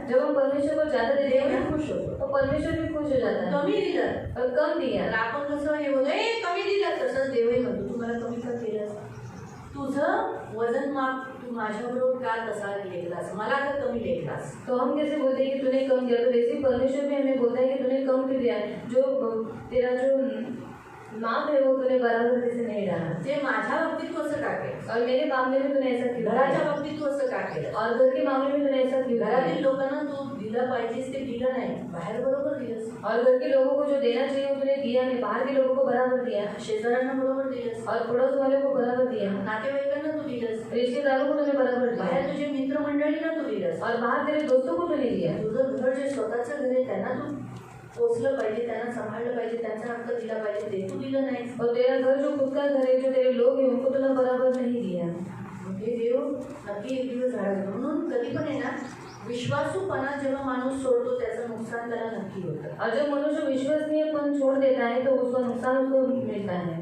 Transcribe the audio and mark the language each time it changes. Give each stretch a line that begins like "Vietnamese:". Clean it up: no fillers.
Hindi: जब हम परमेश्वर को ज़्यादा देते हैं
Marathi: देवही ना, खुश होतो.
Hindi: तो परमेश्वर भी खुश हो जाता है.
Marathi: कमी दिलं
Hindi: और कम दिया
Marathi: तर आपण कसं हे बोलतो, ए कमी दिलं, तसंच देवही म्हणतो तू मला कमी का केलंस. तुझं वजन माप तू माझ्याबरोबर का तसा लेखलास, मला का कमी लेखलास.
Hindi: तो हम कैसे बोलते हैं कि तूने कम दिया, तो वैसे ही परमेश्वर भी हमें बोलता है कि तूने कम क्यों दिया. जो तेरा जो माप है वो तूने बराबर से नहीं डाला.
Marathi: ते माझ्या बाबतीत तू असं का केलं,
Hindi: और मेरे मामले में तूने ऐसा क्यों
Marathi: घराच्या
Hindi: किया.
Marathi: बाबतीत तू असं का केलं.
Hindi: और घर के मामले में तूने ऐसा क्यों
Marathi: घरातील
Hindi: किया.
Marathi: लोकांना तू दिलं पाहिजेस ते दिलं नाही, बाहेर बरोबर दिलंस.
Hindi: और घर के लोगों को जो देना चाहिए वो तूने दिया नहीं, बाहर के लोगों को बराबर दिया.
Marathi: शेजाऱ्यांना बरोबर दिलंस,
Hindi: और पड़ोस वालों को बराबर दिया.
Marathi: नातेवाईकांना तू दिलंस,
Hindi: रिश्तेदारों को तूने बराबर
Marathi: बाहेर
Hindi: दिया.
Marathi: तुझे मित्रमंडळींना तू दिलंस.
Hindi: और बाहर तेरे दोस्तों को तूने दिया.
Marathi: तुझं घर जे स्वतःचं घर आहे त्यांना तू पोचलं पाहिजे, त्यांना सांभाळलं पाहिजे, त्यांचा हक्क दिला पाहिजे, ते तू दिलं नाहीस.
Hindi: और तेरा घर जो खुद का घर है, जो तेरे लोग हैं उनको तूने बराबर नहीं दिया.
Marathi: हे देव नक्की एक दिवस घडवतो. म्हणून कधी पण आहे ना, विश्वासूपणा जेव्हा माणूस सोडतो त्याचं नुकसान त्याला नक्की होतं.
Hindi: और जब मनुष्य विश्वसनीयपन छोड़ देता है तो उसका नुकसान उसको मिलता है.